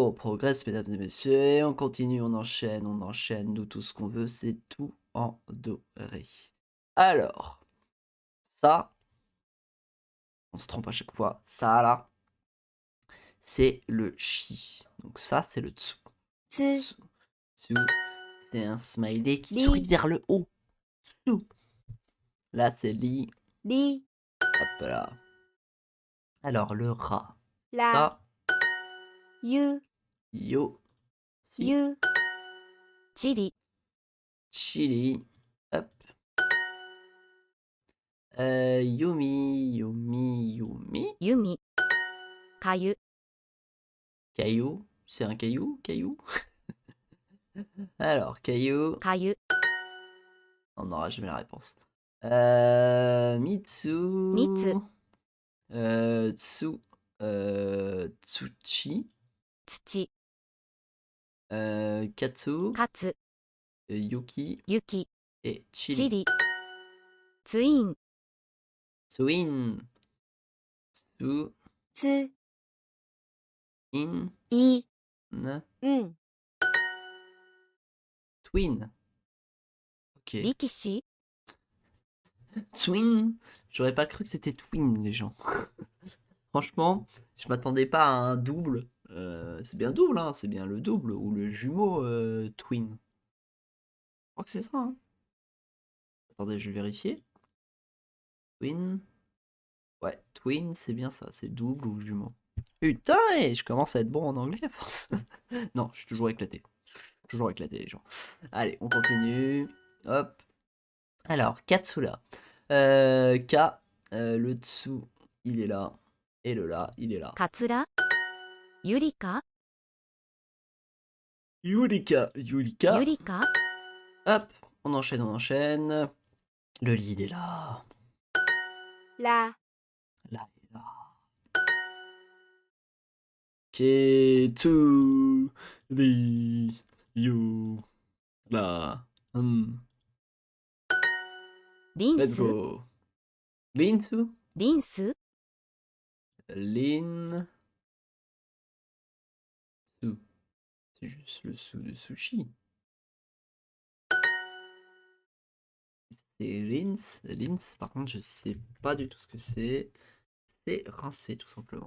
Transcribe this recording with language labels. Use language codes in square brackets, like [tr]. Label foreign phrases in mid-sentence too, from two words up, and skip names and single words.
[fr] On progresse, mesdames et messieurs. Et on continue, on enchaîne, nous tout ce qu'on veut. C'est tout en doré. Alors, ça, on se trompe à chaque fois. Ça là, c'est le chi. Donc ça, c'est le tsu. [ja] つ、 Tsu. Tsu, [fr] c'est un smiley qui [ja] Li. [fr] sourit vers le haut. Tsu. Là, c'est li. [ja] り、 [fr] Hop là. Alors, le ra. [ja] ら、 [fr] Ça, [ja] ゆ、 yo. Si. ゆ、チリ、 Chili. Hop. Yumi. Yumi. Yumi. 弓、かゆ、 [fr] Caillou. C'est un caillou? Caillou. Alors, caillou. [ja] かゆ、 [fr] On n'aura jamais la réponse. [ja] Mitsu. Mitsu. Tsu. Tsuchi. 土、 Katsu. カツ、 Yuki. 雪、 [fr] Et [ja] チ Chili. リ、ツイン、 Tsuin. Tsu. つ、 In. い、 N. ん、 [en] Twin. Ok. [ja] 力士、 [en] Twin. [fr] J'aurais pas cru que c'était twin, les gens. Franchement, je m'attendais pas à un double. C'est bien double, hein. C'est bien le double ou le jumeau twin. Je crois que c'est ça, hein. Attendez, je vais vérifier. Twin. Ouais, twin, c'est bien ça. C'est double ou jumeau. Putain, et je commence à être bon en anglais à force. Non, je suis toujours éclaté. Toujours éclaté, les gens. Allez, on continue. Hop. Alors, Katsura. Ka, le dessous, il est là. Et le là, il est là. [ja] カツラ、ユリカ、 Yurika. Yurika. ユリカ、 [fr] Hop, on enchaîne, on enchaîne. Le lit, il est là. [ja] ら、 [fr] Là, il est là. Ketsu. [ja] Li. You. Là. [en] Let's [ja] リンス、 [en] go. Linsu. [ja] リンス、 Lin. Su. [fr] C'est juste le sou de sushi. C'est Lins. Lins, par contre, je sais pas du tout ce que c'est. C'est rincer, tout simplement.